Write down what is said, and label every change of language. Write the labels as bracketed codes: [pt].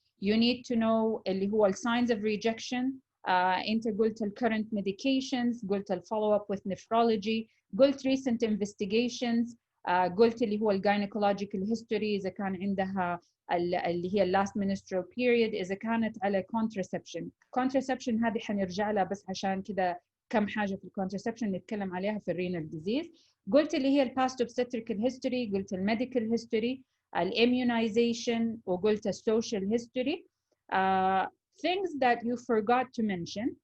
[en] You need to know [ar] اللي هو [en] signs of rejection. [ar] أنت قلت [en] current medications، [ar] قلت [en] follow up with nephrology، [ar] قلت [en] recent investigations، [ar] قلت اللي هو [en] gynecological history [ar] إذا كان عندها اللي هي [en] last menstrual period، [ar] إذا كانت على contraception هذه حنرجع لها بس عشان كده كم حاجة في contraception نتكلم عليها في [en] renal disease. [ar] قلت اللي هي [en] past obstetrical history، [ar] قلت [en] medical history، [ar] immunization، وقلت [en] social history. Things that you forgot to mention.